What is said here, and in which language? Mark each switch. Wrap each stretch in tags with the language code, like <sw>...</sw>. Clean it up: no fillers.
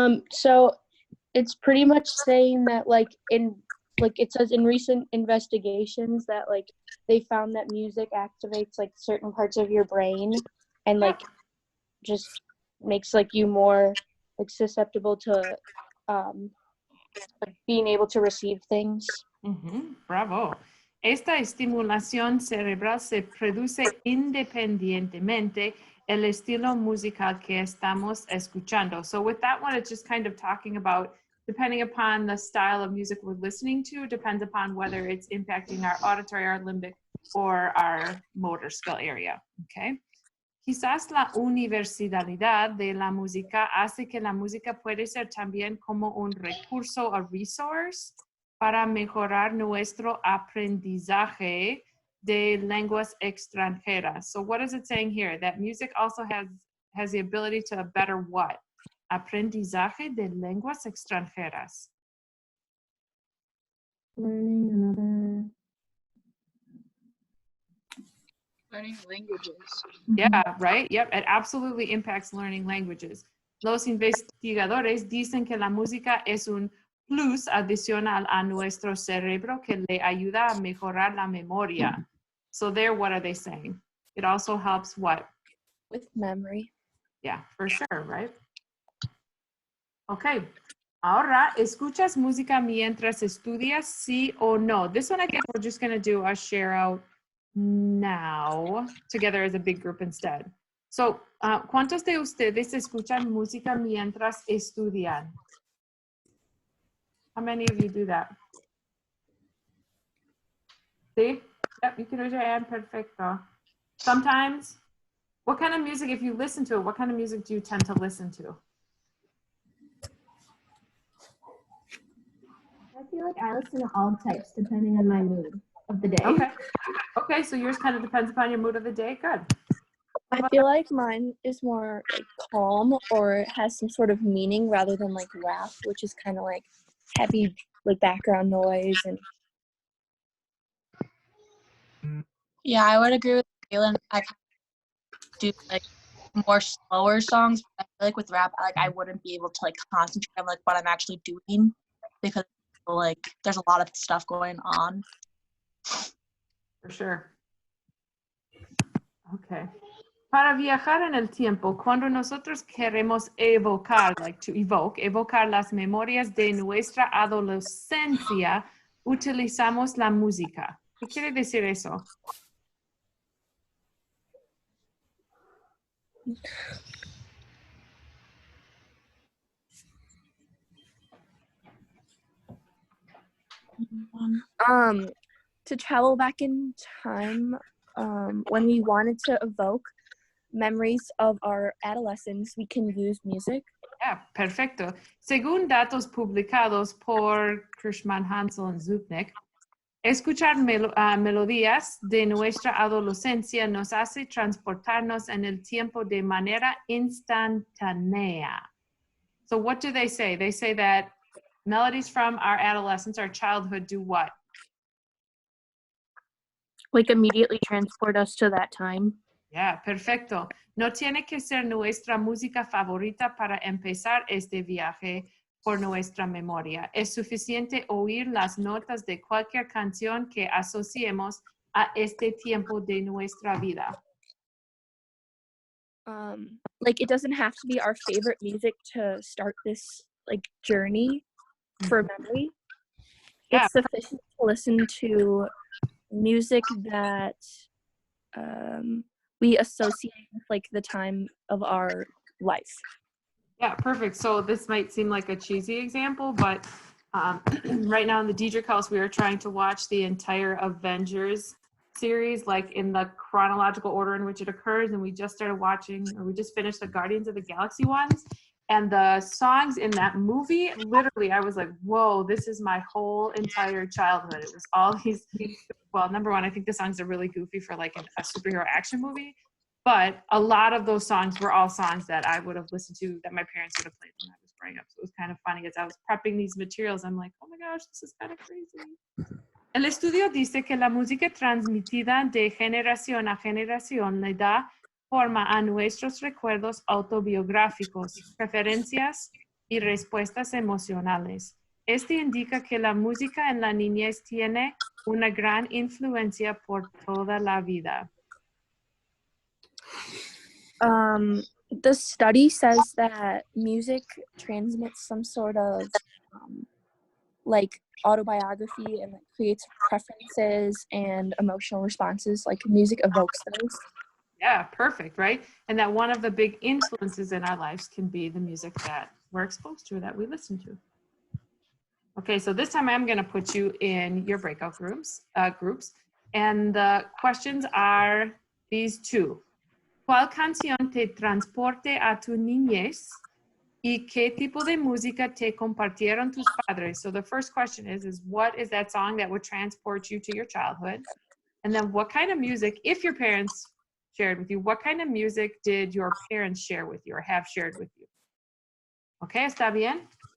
<en>So it's pretty much saying that it says in recent investigations that like they found that music activates like certain parts of your brain and like just makes like you more like susceptible to like being able to receive things.</en> <es>Bravo. Esta estimulación cerebral se produce independientemente el estilo musical que estamos escuchando.</es> <en>So with that one, it's just kind of talking about, depending upon the style of music we're listening to, depends upon whether it's impacting our auditory, our limbic, or our motor skill area, okay?</en> <es>Quizás la universalidad de la música hace que la música puede ser también como un recurso,</es> <en>a resource,</en> <es>para mejorar nuestro aprendizaje de lenguas extranjeras.</es> <en>So what is it saying here? That music also has the ability to better what?</en> <es>Aprendizaje de lenguas extranjeras.</es> <en>Learning Learning languages. Yeah, right? Yep, it absolutely impacts learning languages.</en> <es>Los investigadores dicen que la música es un plus adicional a nuestro cerebro que le ayuda a mejorar la memoria.</es> <en>So there, what are they saying? It also helps what? With memory. Yeah, for sure, right? Okay.</en> <es>Ahora, ¿escuchas música mientras estudias, sí o no?</es> <en>This one, I guess we're just going to do a share out now together as a big group instead.</en> <es>So, ¿cuántos de ustedes escuchan música mientras estudian?</es> <en>How many of you do that? See? Yep, you can raise your hand. Perfecto. Sometimes, what kind of music, if you listen to it, what kind of music do you tend to listen to? I feel like I listen to all types depending on my mood of the day. Okay. Okay, so yours kind of depends upon your mood of the day. Good. I feel like mine is more like calm or has some sort of meaning rather than like rap, which is kind of like heavy like background noise and yeah, I would agree with Kaylin. I do like more slower songs. I feel like with rap, like I wouldn't be able to like concentrate on like what I'm actually doing because like there's a lot of stuff going on. For sure. Okay.</en> <es>Para viajar en el tiempo, cuando nosotros queremos evocar,</es> <en>like to evoke,</en> <es>evocar las memorias de nuestra adolescencia, utilizamos la música. ¿Qué quiere decir eso?</es> <en>to travel back in time, when we wanted to evoke memories of our adolescence, we can use music.</en> <es>Ya, perfecto. Según datos publicados por Krishman, Hansel y Zupnik, escuchar melodías de nuestra adolescencia nos hace transportarnos en el tiempo de manera instantánea.</es> <en>So what do they say? They say that melodies from our adolescence, our childhood, do what? Like immediately transport us to that time.</en> <es>Ya, perfecto. No tiene que ser nuestra música favorita para empezar este viaje por nuestra memoria. Es suficiente oír las notas de cualquier canción que asociemos a este tiempo de nuestra vida.</es> <en>Like it doesn't have to be our favorite music to start this like journey for memory. Yeah. It's sufficient to listen to music that we associate with like the time of our life. Yeah, perfect. So this might seem like a cheesy example, but right now in the Diedrich house, we are trying to watch the entire Avengers series, like in the chronological order in which it occurs. And we just started watching, or we just finished the Guardians of the Galaxy ones. And the songs in that movie, literally, I was like, whoa, this is my whole entire childhood. It was all these, well, number one, I think the songs are really goofy for like a superhero action movie. But a lot of those songs were all songs that I would have listened to, that my parents would have played when I was growing up. So it was kind of funny as I was prepping these materials. I'm like, oh my gosh, this is kind of crazy.</en> <es>El estudio dice que la música transmitida de generación a generación le da forma a nuestros recuerdos autobiográficos, preferencias y respuestas emocionales. Este indica que la música en la niñez tiene una gran influencia por toda la vida.</es> <en>The study says that music transmits some sort of like autobiography and like creates preferences and emotional responses. Like music evokes those. Yeah, perfect, right? And that one of the big influences in our lives can be the music that we're exposed to, that we listen to. Okay, so this time I'm going to put you in your breakout groups. And the questions are these two.</en> <es>¿Cuál canción te transporte a tu niñez? ¿Y qué tipo de música te compartieron tus padres?</es> <en>So the first question is what is that song that would transport you to your childhood? And then what kind of music, if your parents shared with you, what kind of music did your parents share with you or have shared with you? Okay,</en> <es>¿está bien?</es>